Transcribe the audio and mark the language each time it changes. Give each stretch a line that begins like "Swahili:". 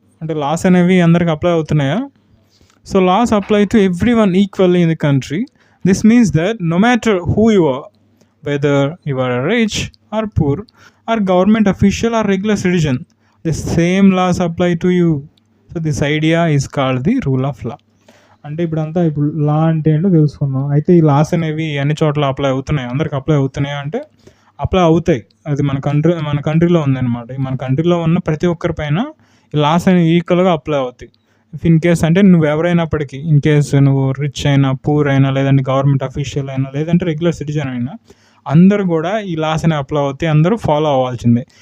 Telugu: అంటే లాస్ అనేవి అందరికి అప్లై అవుతున్నాయా?
English: So laws apply to every one equally in the country. This means that no matter who you are, whether you are rich or poor or government official or regular citizen, the same laws apply to you. So this idea is called the rule of law.
Telugu: అంటే ఇప్పుడు లా అంటే ఏంటో తెలుసుకున్నాం. అయితే ఈ loss అనేవి అన్ని చోట్ల అప్లై అవుతున్నాయి, అందరికి అప్లై అవుతున్నాయి అంటే అప్లై అవుతాయి. అది మన కంట్రీలో ఉందన్నమాట. మన కంట్రీలో ఉన్న ప్రతి ఒక్కరి పైన ఈ లాస్ అనేవి ఈక్వల్గా అప్లై అవుతాయి. ఇఫ్ ఇన్ కేస్ అంటే నువ్వు ఎవరైనప్పటికీ, ఇన్ కేస్ నువ్వు రిచ్ అయినా, పూర్ అయినా, లేదంటే గవర్నమెంట్ అఫీషియల్ అయినా, లేదంటే రెగ్యులర్ సిటిజన్ అయినా, అందరూ కూడా ఈ లాస్ అని అప్లై అవుతాయి, అందరూ ఫాలో అవ్వాల్సిందే.